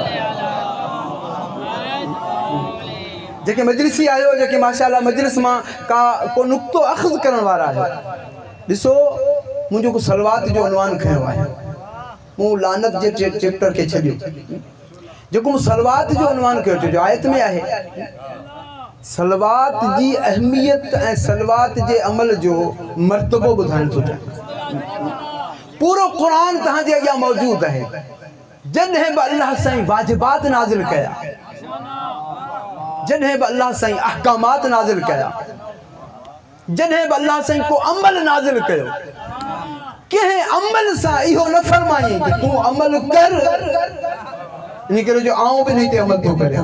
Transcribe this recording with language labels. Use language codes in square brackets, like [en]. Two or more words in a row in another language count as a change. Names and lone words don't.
[sd] جے مجلسی آئے جے ماشاءاللہ مجلس ماں کا کو نقطو اخذ کرن وارا ہے، ڈسو مجھے کو سلوات جو عنوان کھیو ہے، وہ لعنت جے چیپٹر کے چھڑیو، جو کو سلوات جو عنوان کہتے جو آیت میں آئے सलवात जी अहमियत ऐं सलवात जे अमल जो मर्तबो ॿुधाइण थो चाहे। पूरो क़ुरान तव्हांजे अॻियां मौजूदु आहे। जॾहिं बि अल्लाह साईं वाजिबात नाज़िल कया, जॾहिं बि अल्लाह साईं अहकामात नाज़िल कया, जॾहिं बि अल्लाह साईं को अमल नाज़िल कयो, कंहिं अमल सां इहो न फरमाईं कि तूं अमल कर, इन करे जो आऊं बि हिन ते अमल थो करियां।